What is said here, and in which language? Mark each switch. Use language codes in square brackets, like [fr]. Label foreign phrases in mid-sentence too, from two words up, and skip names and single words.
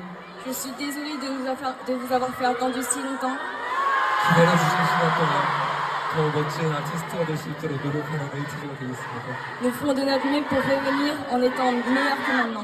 [fr] Je suis désolée de vous avoir fait attendre si longtemps. [ko] 기다려주신 시간 동안 더 멋진 아티스트가 될 수 있도록 노력하는 에이티니가 되겠습니다. [fr] Nous ferons de notre mieux pour revenir en étant meilleurs que maintenant.